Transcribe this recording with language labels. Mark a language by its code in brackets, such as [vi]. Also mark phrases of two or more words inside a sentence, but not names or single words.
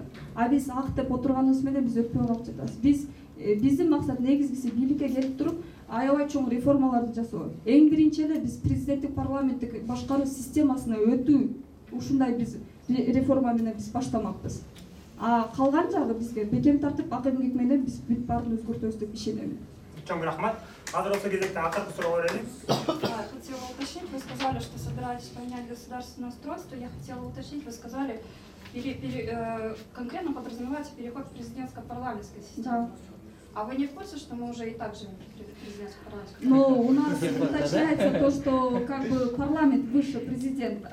[ky] А биз ак деп отурганыбыз менен биз өтпөй калып жатабыз. Биздин максат негизгиси бийликке келип туруп, аябай чоң реформаларды жасоо. Эң биринчи эле биз президенттик парламенттик башкаруу системасына өтүү, ушундай биз реформа менен биз баштамакпыз. А калган жагы бизге бекем тартып, ак эмгек менен биз бүт баарын өзгөртөбүз деп ишенем. Чоң рахмат. Азыр болсо кезекте акыркы суроо берели. [ru] Хотела уточнить, вы сказали, что собираетесь поменять государственное устройство. Я хотела уточнить, вы сказали, конкретно подразумеваете переход к президентско-парламентской системе. Да. А вы не в курсе, что мы уже и так живем в президентско-парламентской? Но у нас уточняется то, что как бы парламент выше президента.